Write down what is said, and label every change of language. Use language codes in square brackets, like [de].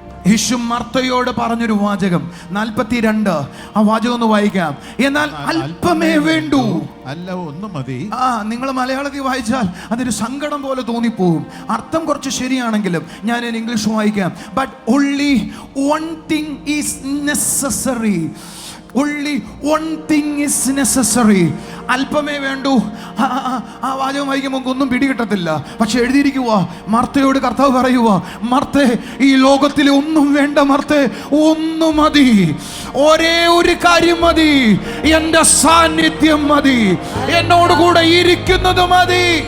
[ml] യേശു മർത്തയോട് പറഞ്ഞൊരു വാചകം 42, ആ വാചകം ഒന്ന് വായിക്കാം. എന്നാൽ അല്പമേ വേണ്ടൂ, അല്ല ഒന്ന് മതി. നിങ്ങൾ മലയാളത്തിൽ വായിച്ചാൽ അതൊരു സങ്കടം പോലെ തോന്നിപ്പോവും. അർത്ഥം കുറച്ച് ശരിയാണെങ്കിലും ഞാൻ ഇംഗ്ലീഷ് വായിക്കാം. [en] But only one thing is necessary. Only one thing is necessary. [ml] അല്പമേ വേണ്ടൂ. ആ വാചകം വായിക്കുമ്പോൾ ഒന്നും പിടികിട്ടത്തില്ല. പക്ഷെ എഴുതിയിരിക്കുക, മർത്തയോട് കർത്താവ് പറയുക, മർത്തേ, ഈ ലോകത്തിൽ ഒന്നും വേണ്ട മർത്തേ, ഒന്നു മതി, ഒരേ ഒരു കാര്യം മതി, എൻ്റെ സാന്നിധ്യം മതി, എന്നോട് കൂടെ ഇരിക്കുന്നത് മതി.